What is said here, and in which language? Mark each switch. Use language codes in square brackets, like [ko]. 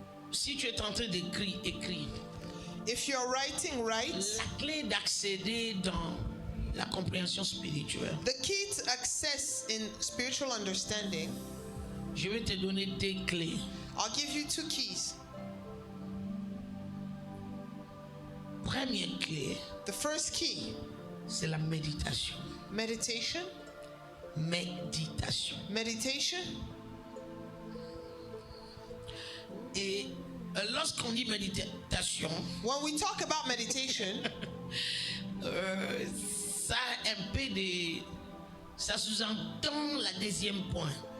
[fr] Si tu es en train d'écrire, écris. [en] If you're writing, write. [fr] La clé d'accéder dans la compréhension spirituelle. [en] The key to access in spiritual understanding, [fr] Je vais te donner deux clés. [en] I'll give you two keys. [fr] Première clé, [en] The first key, [fr] c'est la méditation. [en] meditation. [fr] Méditation. [en] Meditation. [fr] Et lorsqu'on dit méditation, [en] When we talk about meditation, [fr] ça a un peu de... Ça sous-entend la deuxième point.